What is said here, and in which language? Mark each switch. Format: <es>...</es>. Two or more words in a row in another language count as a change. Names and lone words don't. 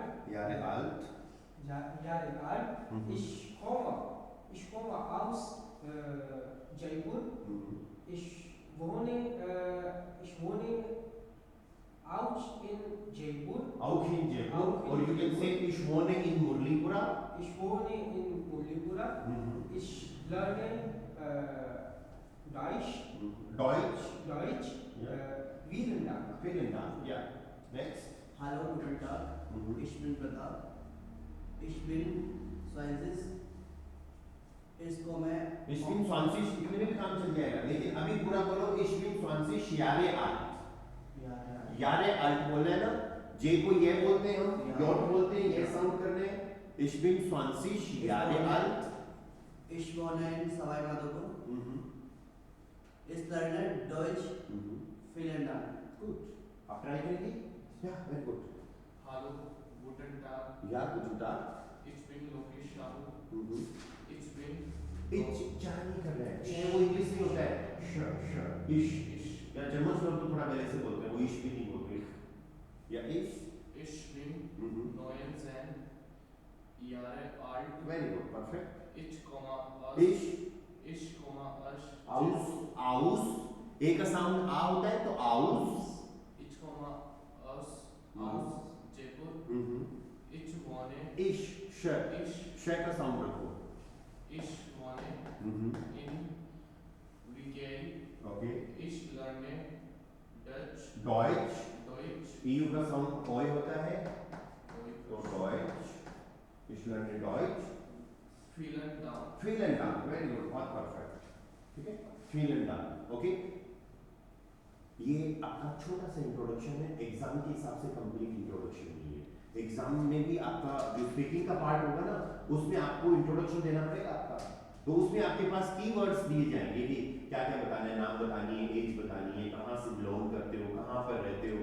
<de>Jahre alt. Jahre alt. Ich komme aus Jaipur. Ich wohne auch in Jaipur. Auch in Jaipur. Auch in</de> <en>Or you can say</en> <de>ich wohne in Murlipura. Ich wohne in Murlipura. Ich lerne Deutsch. Deutsch. Ja. Vielen Dank. Vielen Dank. Ja. Next. Hallo, guten Tag. Ich bin Pratap. Ich bin 20.</de> <hi>इसको मैं</hi> <de>Ich bin 20</de> <hi>इतने में भी काम चल जाएगा, लेकिन अभी पूरा बोलो</hi> <de>ich bin 20 Jahre alt. Jahre alt</de> <hi>बोलना है ना, जे को ये बोलते हैं हम, यॉट बोलते हैं, ये साउंड करने हैं.</hi> <de>Ich bin 20 Jahre alt. Ich wohne in Savai Madhopur. Ich lerne Deutsch. Vielen Dank. Gut.</de> <hi>आप ट्राई करेंगे?</hi> <de>Ja,</de> <en>very good.</en> <de>Hallo, guten Tag. Ja, guten Tag. Ich bin Lokesh Shahu. Ich bin</de> <hi>Ich क्या नहीं कर रहा है? वो इंग्लिश में होता है.</hi> <de>Ich.</de> <hi>या जर्मन लोग तो थोड़ा पहले से बोलते हैं, वो ich भी नहीं बोलते.</hi> <de>या ich. Ich bin 19 Jahre alt.</de> <en>Very good, perfect.</en> <de>Ich komme aus</de> <hi>aus एक का साउंड आ होता है तो aus.</hi> <de>Ich komme aus Jaipur. Ich wohne</de> <hi>Ich का साउंड रखो.</hi> <de>Ich wohne in Vigay.</de> <en>Okay.</en> <de>Ich lerne Deutsch.</de> <hi>EU का साउंड ओय होता है तो Deutsch.</hi> <de>Ich lerne Deutsch. Vielen Dank. Vielen Dank.</de> <en>Very good,</en> <hi>बहुत perfect. ठीक है?</hi> <de>Vielen Dank.</de> <en>Okay.</en> <hi>ये आपका छोटा सा इंट्रोडक्शन है, एग्जाम के हिसाब से</hi> <en>complete introduction</en> <hi>नहीं है. एग्जाम में भी आपका जो स्पीकिंग का पार्ट होगा ना, उसमें आपको इंट्रोडक्शन देना पड़ेगा आपका. तो उसमें आपके पास कीवर्ड्स दिए जाएंगे कि क्या क्या बताना है, नाम बतानी है, एज बतानी है, कहाँ से बिलोंग करते हो, कहाँ पर रहते हो.</hi>